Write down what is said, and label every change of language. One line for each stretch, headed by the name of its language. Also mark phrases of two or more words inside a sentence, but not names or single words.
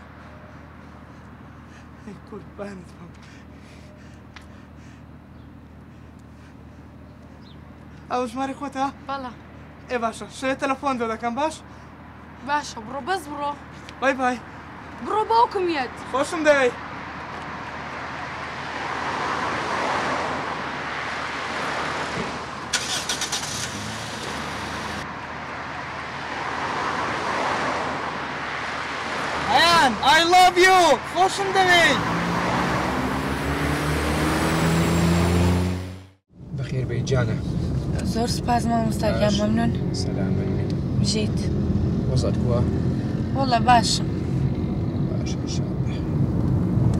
Central Kurdish: قوربانت بم. ئەو ژمارە خۆتە؟ بەڵێ. باشە شوێ تەلەفۆن دۆ دەکەم باش؟ باشە بڕۆ بەس بڕۆ. بای بای. بڕۆ باوکم یەت. خۆشم دەوێ.
English: I love you!
Central Kurdish: خۆشم دەوێ! بەخێر بێی جانە. زۆر سپاس مامۆستاگیان مەمنون. سەلام بەرمێت. بژیت. وەزعت بووە؟ وەڵڵا باشم. باشە ئینشاڵڵا. باشە ئینشاڵڵا. ئەوە ژمارەی خۆتە؟ بەڵێ. ئێ باشە شوێ تەلەفۆن دۆ دەکەم باش؟ باشە. بڕۆ بەس بڕۆ. بای بای.